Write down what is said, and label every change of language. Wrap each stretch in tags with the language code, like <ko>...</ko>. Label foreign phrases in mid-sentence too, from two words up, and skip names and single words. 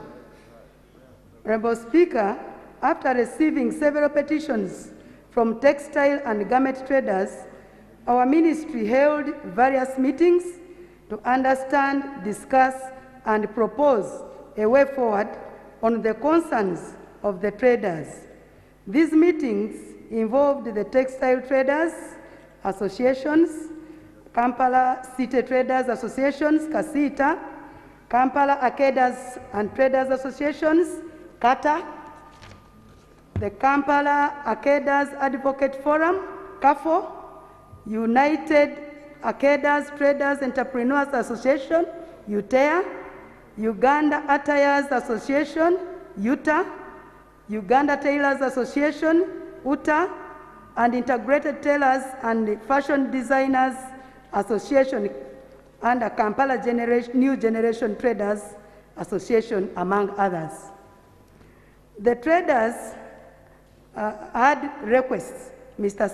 <en>Honourable Speaker, after receiving several petitions from textile and garment traders, our ministry held various meetings to understand, discuss, and propose a way forward on the concerns of the traders. These meetings involved the Textile Traders Associations, Kampala City Traders Associations, CACITA, Kampala Arcaders and Traders Associations, CATA, the Kampala Arcaders Advocate Forum, CAFO, United Arcaders Traders Entrepreneurs Association, UTEA, Uganda Attires Association, UTA, Uganda Tailors Association, UTA, and Integrated Tailors and Fashion Designers Association, and a Kampala New Generation Traders Association, among others. The traders had requests, Mr.</en>